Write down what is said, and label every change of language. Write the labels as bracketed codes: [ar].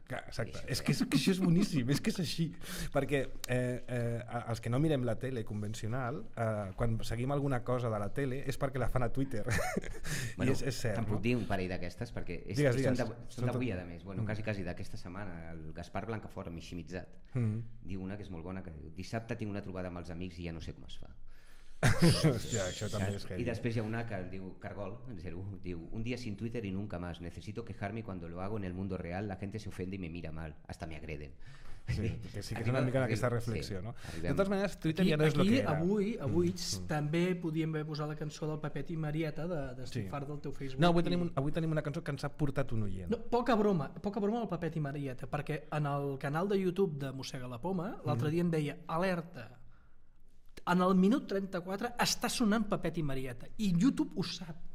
[ca] Exacte, és que això és boníssim, és que és així, perquè els que no mirem la tele convencional, quan seguim alguna cosa de la tele és perquè la fan a Twitter. Bueno, és cert, te'n puc dir un parell d'aquestes, perquè són d'avui, a més, quasi d'aquesta setmana. El Gaspar Blancafort, miximitzat, diu una que és molt bona, que diu: dissabte tinc una trobada amb els amics i ja no sé com es fa. Hòstia, això també és heavy. Y després hi ha una que diu Cargol, en 01, diu: [es] un día sin Twitter y nunca más, necesito quejarme y cuando lo hago en el mundo real la gente se ofende y me mira mal, hasta me agreden. [ca] Sí, que sí que és una mica en aquesta reflexió, no? De totes maneres, Twitter ja no és el que era. Avui també podíem haver posat la cançó del Pepet i Marieta d'Estic fart del teu Facebook. No, avui tenim una cançó que ens ha portat un oient. No, poca broma al Pepet i Marieta, perquè en el canal de YouTube de Mossega la Poma l'altre dia em deia: alerta, en el minut 34 està sonant Pepet i Marieta, i YouTube ho sap.